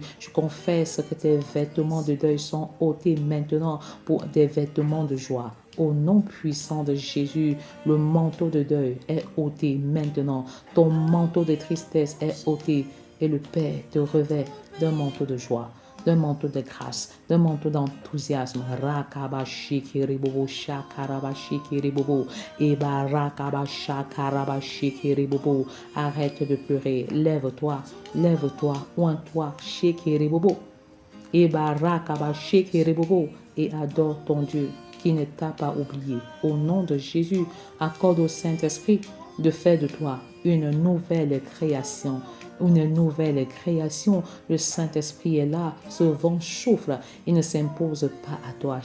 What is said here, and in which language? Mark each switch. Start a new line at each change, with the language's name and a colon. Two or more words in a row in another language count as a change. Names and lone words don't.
French: Je confesse que tes vêtements de deuil sont ôtés maintenant pour des vêtements de joie. Au nom puissant de Jésus, le manteau de deuil est ôté maintenant. Ton manteau de tristesse est ôté et le Père te revêt d'un manteau de joie, d'un manteau de grâce, d'un manteau d'enthousiasme. Rakabashikiribobo, shakarabashikiribobo, eba rakabashakarabashikiribobo. Arrête de pleurer, lève-toi, lève-toi, oins-toi, shikiribobo, eba rakabashikiribobo, et adore ton Dieu qui ne t'a pas oublié. Au nom de Jésus, accorde au Saint-Esprit de faire de toi une nouvelle création. Une nouvelle création. Le Saint-Esprit est là. Ce vent souffle. Il ne s'impose pas à toi.